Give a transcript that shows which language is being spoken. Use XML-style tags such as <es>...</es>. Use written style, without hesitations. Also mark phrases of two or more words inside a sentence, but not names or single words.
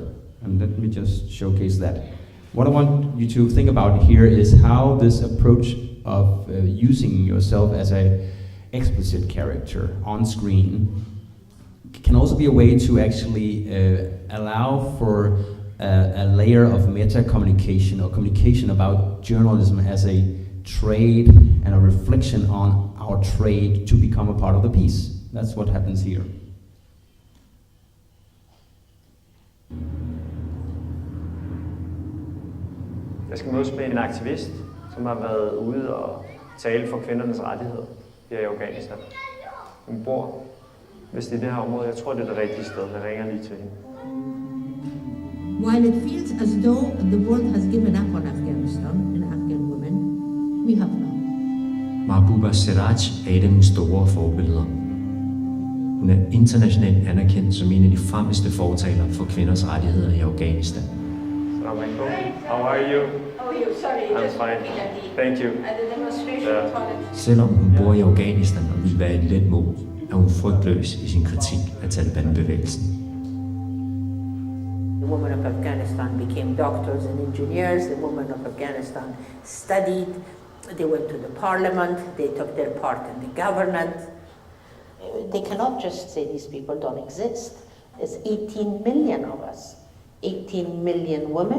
<en>And let me just showcase that. What I want you to think about here is how this approach of using yourself as a explicit character on screen can also be a way to actually allow for a layer of meta communication, or communication about journalism as a trade and a reflection on our trade to become a part of the piece. That's what happens here.</en> <da>Jeg skal mødes med en aktivist, som har været ude og tale for kvindernes rettigheder her i Afghanistan. Hun bor vist i det her område. Jeg tror, det er det rigtige sted. Jeg ringer lige til hende.</da> <en>While it feels as though the world has given up on Afghanistan and Afghan women, we have not.</en> <da>Mahbouba Siraj er et af mine store forbilleder. Hun er internationalt anerkendt som en af de fremmeste fortalere for kvinders rettigheder i Afghanistan.</da> <ar>السلام عليكم.</ar> <en>How are you? Oh, you sorry. I'm fine. Thank you. At the demonstration toilet.</en> <da>Selvom hun bor i Afghanistan og vil være et let mål, er hun frygtløs i sin kritik af Taliban-bevægelsen.</da> <en>The women of Afghanistan became doctors and engineers. The women of Afghanistan studied. They went to the parliament. They took their part in the government. They cannot just say these people don't exist. There's 18 million of us. 18 million women.</en>